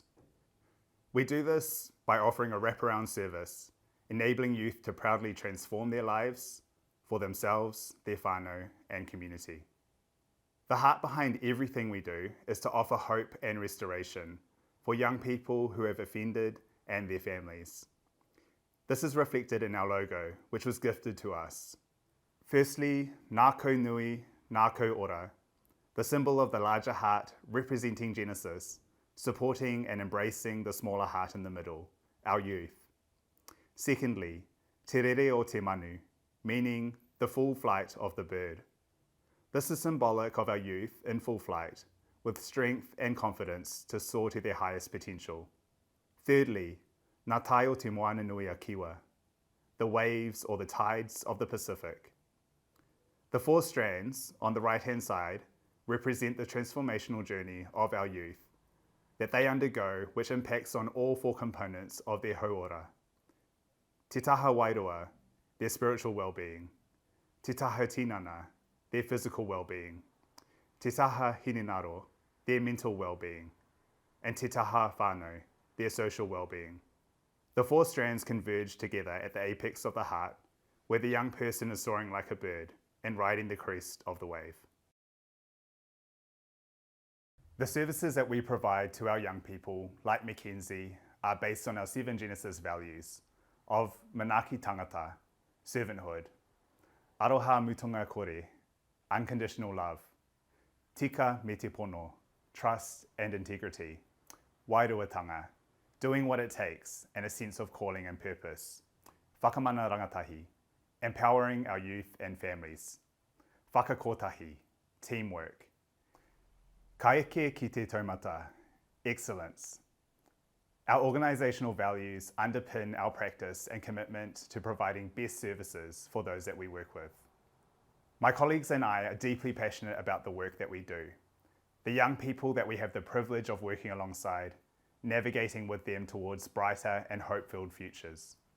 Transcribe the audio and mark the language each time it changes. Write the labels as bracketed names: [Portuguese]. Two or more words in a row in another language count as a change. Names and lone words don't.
[English] We do this by offering a wraparound service, enabling youth to proudly transform their lives for themselves, their whānau, and community. The heart behind everything we do is to offer hope and restoration for young people who have offended and their families. This is reflected in our logo, which was gifted to us. Firstly, [Māori] ngā koe nui, ngā koe ora, [English] the symbol of the larger heart representing Genesis, supporting and embracing the smaller heart in the middle, our youth. Secondly, [Māori] te rere o te manu, [English] meaning the full flight of the bird. This is symbolic of our youth in full flight, with strength and confidence to soar to their highest potential. Thirdly, [Māori] ngā tai o te moana nui a kiwa, [English] the waves or the tides of the Pacific. The 4 strands on the right-hand side represent the transformational journey of our youth that they undergo, which impacts on all 4 components of their hauora. [Māori] Te taha wairua, [English] their spiritual well-being. [Māori] Te taha tinana, [English] their physical well-being. [Māori] Te taha hinenaro, [English] their mental well-being. [Māori] And te taha whānau, [English] their social well-being. The 4 strands converge together at the apex of the heart, where the young person is soaring like a bird and riding the crest of the wave. The services that we provide to our young people, like Mackenzie, are based on our 7 Genesis values of [Māori] manaaki tangata, [English] servanthood, [Māori] aroha mutunga kore, [English] unconditional love, [Māori] tika me te pono, [English] trust and integrity, wairuatanga, doing what it takes and a sense of calling and purpose, [Māori] whakamana rangatahi, [English] empowering our youth and families, [Māori] whakakotahi, teamwork, kaeke ki te taumata, [English] excellence. Our organisational values underpin our practice and commitment to providing best services for those that we work with. My colleagues and I are deeply passionate about the work that we do, the young people that we have the privilege of working alongside, navigating with them towards brighter and hope-filled futures.